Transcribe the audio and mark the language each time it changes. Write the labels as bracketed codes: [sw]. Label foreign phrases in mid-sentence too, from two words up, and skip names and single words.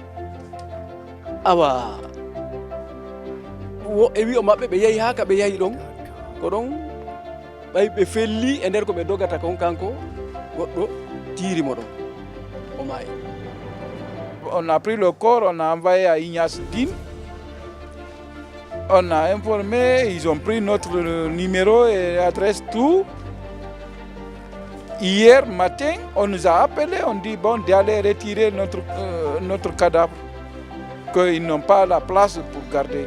[ff] awa e wi o maɓɓe ɓe yeehi ha ka ɓe yeehi ɗon ko ɗon ɓe felli e nder ko ɓe dogata kon kanko goɗɗo tiirimo ɗon o maayi. [fr] On a pris le corps, on a envoyé à Ignace Dine. On a informé, ils ont pris notre numéro et adresse, tout. Hier matin, on nous a appelé, on dit bon d'aller retirer notre cadavre, qu'ils n'ont pas la place pour garder.